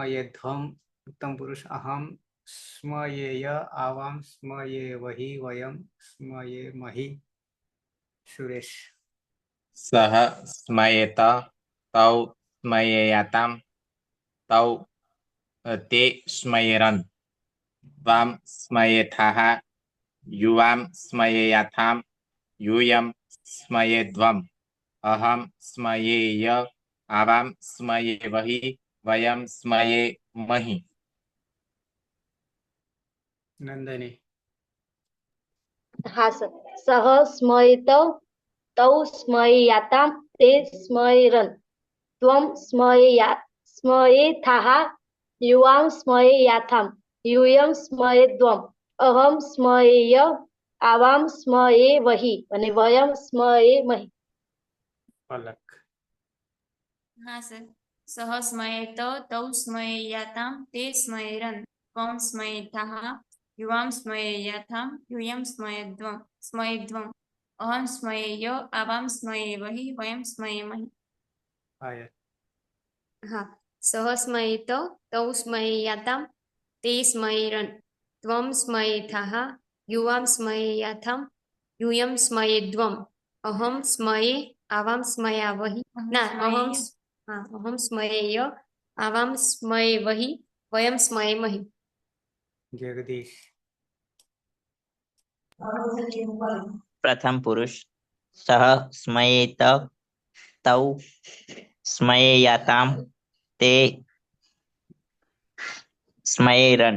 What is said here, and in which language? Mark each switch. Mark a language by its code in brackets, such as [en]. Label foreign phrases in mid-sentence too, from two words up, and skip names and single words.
[sa] ઉત્તમ પુરુષ અહમ સ્મયેય આવામ સ્મયે વહી વયમ સ્મયે મહી. સુરેશ. સહ સ્મયેત તૌ સ્મયેયાતામ તૌ તે સ્મયેરન ત્વામ સ્મયેથાહ યુવામ સ્મયેયાથામ यूयम स्मयेध्वम् अहम स्मयेय आवाम स्मये वही वयम स्मये मही. નંદની. [gu] હા સર. [sa] સહ સ્મયેત તૌ સ્મયેયાતામ તે સ્મયેરન ત્વમ સ્મયેથાહ યુવામ સ્મયેયાથામ यूयम स्मयेध्वम् अहम स्मयेय आवाम स्मये वही અને વયમ સ્મયે મહી. પલક. [gu] હા સર. [sa] સહ સ્મયેત તૌ સ્મયેયાતામ તે સ્મયેરન ત્વમ સ્મયેથાહ યુવામ સ્મયેયાથામ यूयम સ્મયેધ્વम् અહમ સ્મયેય આવામ સ્મયે વહી વયમ સ્મયે મહી. પાયલ. હા. સહ સ્મયેત તૌ સ્મયેયાતામ તે સ્મયેરન ત્વમ સ્મયેથાહ યુવામ સ્મયેયાથામ यूयम स्मयेध्वम् अहम स्मये आवाम स्मयावहि ना अहम स्मयेय आवाम स्मये वही वयम स्मये महि. જગદીશ. प्रथम पुरुष सह स्मयेत तौ स्मयेयाताम ते स्मयेरन.